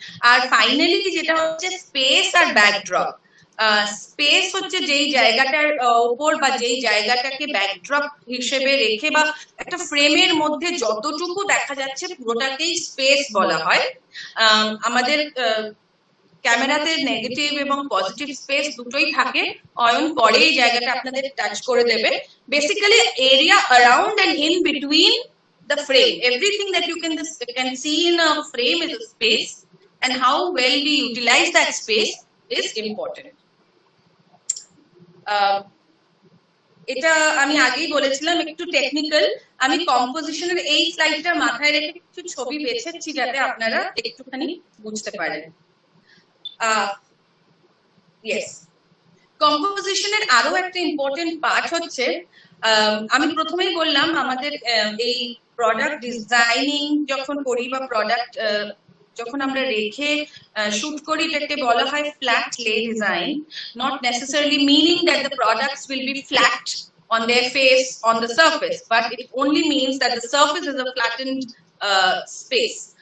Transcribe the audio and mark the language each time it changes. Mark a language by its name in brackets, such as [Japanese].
[Bangla] আর finally যেটা হচ্ছে space আর backdrop. Space হচ্ছে যেই জায়গাটার উপর বা যেই জায়গাটাকে ব্যাকড্রপ হিসেবে রেখে বা একটা ফ্রেমের মধ্যে যতটুকু দেখা যাচ্ছে পুরোটাকেই স্পেস বলা হয়। আমাদের ক্যামেরাতে নেগেটিভ এবং পজিটিভ স্পেস দুটোই থাকে। অয়ন পরে এই জায়গাটা আপনাদের টাচ করে দেবে। [English] Basically area around and in between the frame, everything that you can see in a frame is a space, and how well we utilize that space is important. [Bangla] এটা আমি আগেই বলেছিলাম একটু টেকনিক্যাল, আমি কম্পোজিশনের এই স্লাইডটা মাথায় রেখে কিছু ছবি বেছেছি যাতে আপনারা একটুখানি বুঝতে পারেন। ইয়েস, কম্পোজিশনের আরো একটা ইম্পর্টেন্ট পার্ট হচ্ছে, আমি প্রথমেই বললাম আমাদের এই প্রোডাক্ট ডিজাইনিং যখন করি বা প্রোডাক্ট যখন আমরা রেখে শুট করি, এটাকে বলা হয় ফ্ল্যাট লে design, [English] Not necessarily meaning that the products will be flat on their face on the surface, but it only means that the surface is a flattened space.